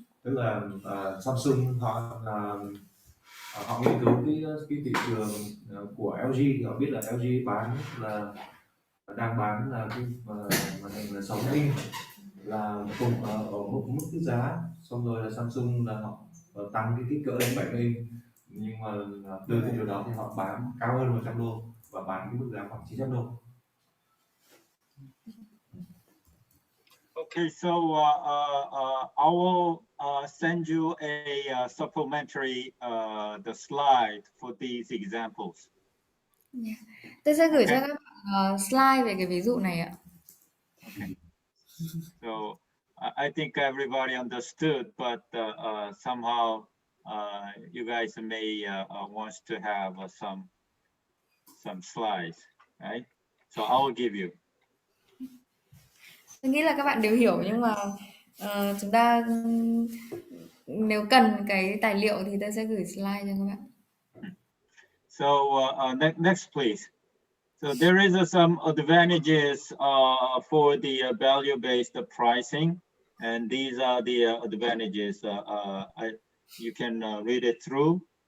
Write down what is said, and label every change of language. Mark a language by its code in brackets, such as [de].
[vi] Tức là Samsung họ nghiên cứu cái thị trường của LG thì họ biết là LG đang bán là cái màn hình là 6 inch là cùng ở mức cái giá, xong rồi là Samsung là họ tăng cái kích cỡ lên 70 inch, nhưng mà từ cái điều đó thì họ bán cao hơn $100 và bán cái mức giá khoảng $900. [en] Okay, so I will send you a supplementary the slide for these examples. [vi] Tôi sẽ gửi cho các bạn slide về cái ví dụ này ạ. [en] Okay. So I think everybody understood, but somehow you guys may want to have some slides, right? So I will give you. [vi] Tôi nghĩ là các bạn đều hiểu nhưng mà chúng ta nếu cần cái tài liệu thì tôi sẽ gửi slide cho các bạn. [en] So next, please. So there is some advantages for the value-based pricing, and these are the advantages. You can read it through.